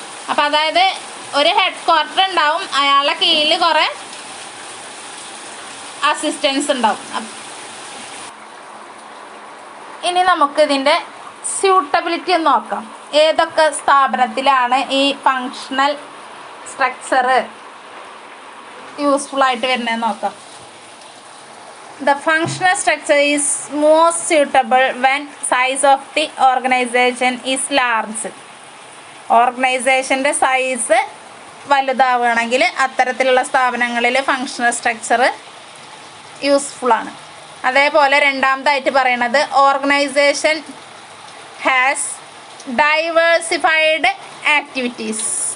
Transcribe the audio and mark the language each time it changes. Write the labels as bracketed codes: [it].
[ml] അപ്പം അതായത് ഒരു ഹെഡ് ക്വാർട്ടർ ഉണ്ടാവും, അയാളുടെ കീഴിൽ കുറേ അസിസ്റ്റൻസ് ഉണ്ടാവും. ഇനി നമുക്ക് ഇതിൻ്റെ സ്യൂട്ടബിലിറ്റി ഒന്ന് നോക്കാം. ഏതൊക്കെ സ്ഥാപനത്തിലാണ് ഈ ഫങ്ഷണൽ സ്ട്രക്ചർ യൂസ്ഫുൾ ആയിട്ട് വരുന്നതെന്ന് നോക്കാം. [en] The functional structure is most suitable when size of the organization is large. [ml] ഓർഗനൈസേഷൻ്റെ size വലുതാവുകയാണെങ്കിൽ അത്തരത്തിലുള്ള സ്ഥാപനങ്ങളിൽ ഫങ്ഷണൽ സ്ട്രക്ചർ യൂസ്ഫുള്ളാണ്. അതേപോലെ രണ്ടാമതായിട്ട് പറയണത് [en] Organisation has diversified activities.